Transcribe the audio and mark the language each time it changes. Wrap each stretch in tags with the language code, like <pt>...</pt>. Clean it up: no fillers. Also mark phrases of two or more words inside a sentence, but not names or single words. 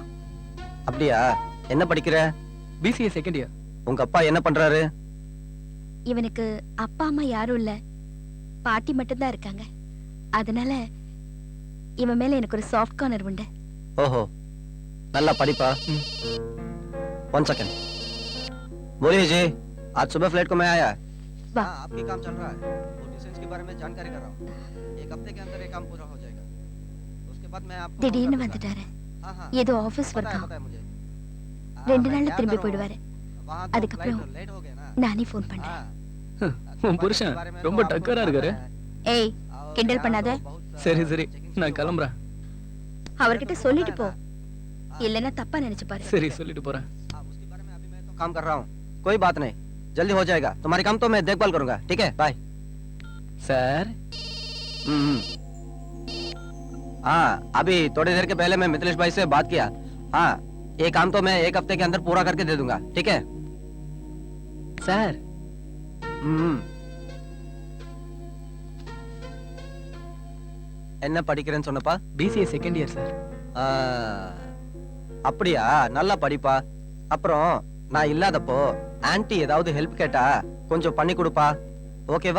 <ta>அப்படியா? என்ன படிக்கிற? BCA</ta> <en>second year.</en> <ta>உங்க அப்பா என்ன பண்றாரு? இவனுக்கு அப்பா அம்மா யாரும் இல்ல, பாட்டி மட்டும் தான் இருக்காங்க. அதனால இவன் மேல எனக்கு ஒரு</ta> <en>soft corner</en> <ta>உண்டு. ஓஹோ, நல்லா படிப்பா.</ta> <en>one second</en> <hi>बोलिए जी, आज सुबह फ्लाइट को मैं आया। वाह। हाँ, आपकी काम चल रहा है। नोटिसेंस के बारे में जानकारी कर रहा हूँ। एक हफ्ते के अंदर ये काम पूरा हो जाएगा। उसके बाद मैं आपको</hi> <ta>திடீர்னு</ta> <hi>फोन कर</hi> <ta>வந்துட்டாரு.</ta> <hi>दूंगा। हाँ हाँ,</hi> <ta>ஏதோ ஆபீஸ்</ta> <hi>पता है</hi> <ta>ஒர்க்கா.</ta> <hi>पता है मुझे। हाँ, 2 मैं</hi> <ta>நாள்ல</ta> <hi>क्या</hi> <ta>திரும்பி</ta> <hi>करूँ?</hi> <ta>போயிடுவாரு.</ta> <hi>वहाँ तो</hi> <ta>அதுக்கப்புறம்</ta> <hi>फ्लाइट लेट हो गया ना।</hi> <ta>நானே ஃபோன் பண்றேன்.</ta> <hi>हाँ,</hi> <ta>உன் புருஷன் ரொம்ப டக்கரா இருக்காரு. ஏய், கிண்டல் பண்ணாத. சரி சரி, நான் கிளம்புறேன். அவர்கிட்ட சொல்லிட்டு போ, இல்லன்னா தப்பா நினைச்சு பாரு. சரி சொல்லிட்டு போறேன்.</ta> <hi>हाँ, उसके बारे में अभी मैं तो काम कर रहा हूँ। कोई बात नहीं, जल्दी हो जाएगा। तुम्हारे काम तो मैं देखभाल करूंगा, ठीक है? बाय।</hi> <ta>சார்,</ta> <hi>हाँ, अभी थोड़ी देर के पहले मैं मिथिलेश भाई से बात किया। हाँ, ये काम तो मैं एक हफ्ते के अंदर पूरा करके दे दूंगा, ठीक है?</hi> <ta>சார் என்ன படிக்கிறேன்னு சொன்னப்பா? BCA</ta> <en>second year</en> <ta>சார். ஆ, அப்படியா? நல்லா படிப்பா. அப்புறம் நான் இல்லாதப்போ ஆன்ட்டி ஏதாவது ஹெல்ப் கேட்டா கொஞ்சம் பண்ணி கொடுப்பா, ஓகேவா?</ta>